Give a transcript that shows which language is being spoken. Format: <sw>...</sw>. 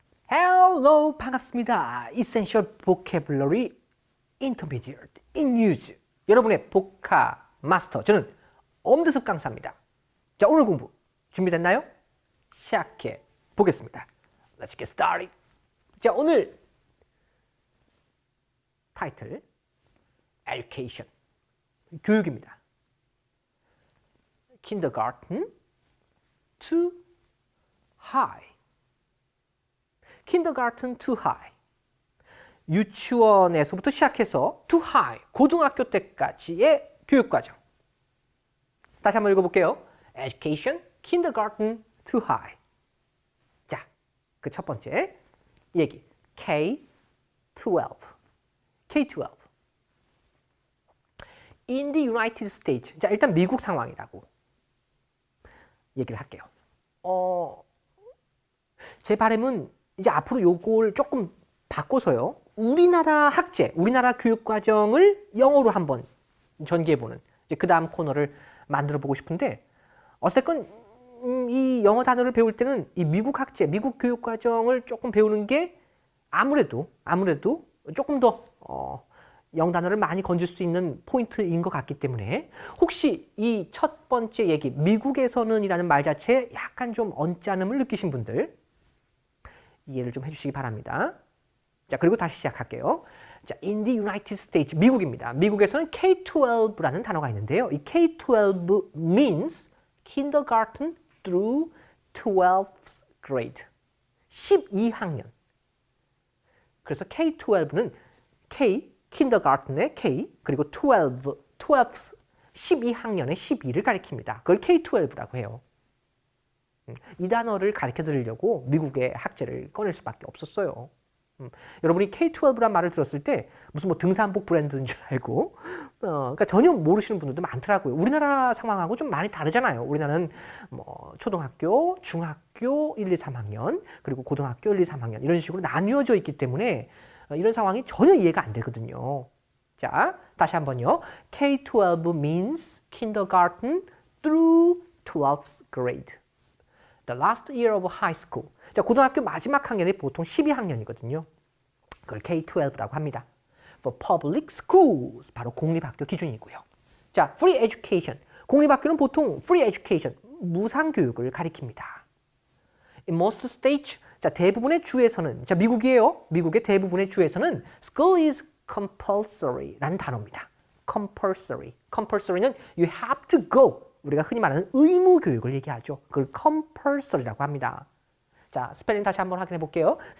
<en>Hello,</en> <ko>반갑습니다.</ko> <en>Essential Vocabulary Intermediate in Use.</en> <ko>여러분의 복화 마스터. 저는 엄대섭 강사입니다. 자, 오늘 공부 준비됐나요? 시작해 보겠습니다.</ko> <en>Let's get started.</en> <ko>자, 오늘 타이틀 Education. 교육입니다.</ko> <en>Kindergarten to high. Kindergarten to high.</en> <ko>유치원에서부터 시작해서</ko> <en>to high,</en> <ko>고등학교 때까지의 교육과정. 다시 한번 읽어볼게요.</ko> <en>Education, kindergarten to high.</en> <ko>자, 그 첫 번째 얘기. K-12. K-12.</ko> <en>In the United States.</en> <ko>자, 일단 미국 상황이라고 얘기를 할게요. 제 바람은 이제 앞으로 요걸 조금 바꿔서요. 우리나라 학제, 우리나라 교육과정을 영어로 한번 전개해보는 그 다음 코너를 만들어 보고 싶은데 어쨌건 이 영어 단어를 배울 때는 이 미국 학제, 미국 교육과정을 조금 배우는 게 아무래도 조금 더 영어 단어를 많이 건질 수 있는 포인트인 것 같기 때문에 혹시 이 첫 번째 얘기, 미국에서는 이라는 말 자체에 약간 좀 언짢음을 느끼신 분들 이해를 좀 해주시기 바랍니다. 자, 그리고 다시 시작할게요.</ko> <en>자, in the United States,</en> <ko>미국입니다. 미국에서는 K-12라는 단어가 있는데요.</ko> <en>이 K-12 means kindergarten through 12th grade.</en> <ko>12학년. 그래서 K-12는 K, kindergarten의 K, 그리고 12th, 12학년의 12를 가리킵니다. 그걸 K-12라고 해요. 이 단어를 가르쳐 드리려고 미국의 학제를 꺼낼 수밖에 없었어요. 여러분이 K-12란 말을 들었을 때 무슨 뭐 등산복 브랜드인 줄 알고 그러니까 전혀 모르시는 분들도 많더라고요. 우리나라 상황하고 좀 많이 다르잖아요. 우리나라는 뭐 초등학교, 중학교 1, 2, 3학년 그리고 고등학교 1, 2, 3학년 이런 식으로 나뉘어져 있기 때문에 이런 상황이 전혀 이해가 안 되거든요. 자, 다시 한번요.</ko> <en>K-12 means kindergarten through 12th grade. The last year of high school.</en> <ko>자, 고등학교 마지막 학년이 보통 12학년이거든요. 그걸 K-12라고 합니다.</ko> <en>For public schools.</en> <ko>바로 공립학교 기준이고요.</ko> <en>자, free education.</en> <ko>공립학교는 보통</ko> <en>free education,</en> <ko>무상교육을 가리킵니다.</ko> <en>In most states,</en> <ko>자, 대부분의 주에서는, 자, 미국이에요. 미국의 대부분의 주에서는</ko> <en>school is compulsory</en> <ko>라는 단어입니다.</ko> <en>compulsory.</en> <ko>compulsory는</ko> <en>you have to go.</en> <ko>우리가 흔히 말하는 의무 교육을 얘기하죠. 그걸 compulsory라고 합니다. 자, 스펠링 다시 한번 확인해 볼게요.</ko>